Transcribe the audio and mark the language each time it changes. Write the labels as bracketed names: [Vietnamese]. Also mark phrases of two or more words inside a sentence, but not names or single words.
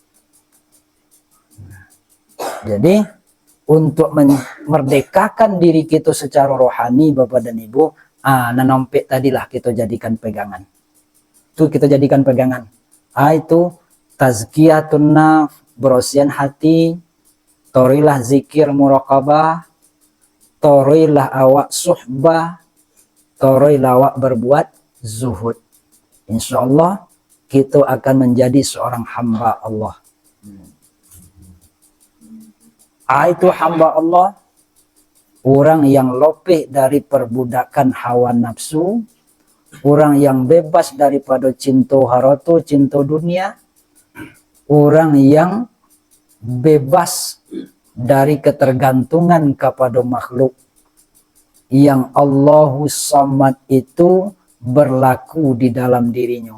[Indonesian] Jadi, untuk memerdekakan diri kita secara rohani, Bapak dan Ibu, nanompek tadilah kita jadikan pegangan. Itu kita jadikan pegangan. [Arabic] Itu tazkiyatun nafs, [Minangkabau] bersihan hati, torilah zikir muraqabah, torilah awak suhbah, torilah awak berbuat zuhud. [Indonesian] Insyaallah kita akan menjadi seorang hamba Allah. Itu hamba Allah, orang yang lopeh dari perbudakan hawa nafsu, orang yang bebas daripada cinta harata, cinta dunia, orang yang bebas dari ketergantungan kepada makhluk, yang [Arabic] Allahu Samad [Indonesian] itu berlaku di dalam dirinya.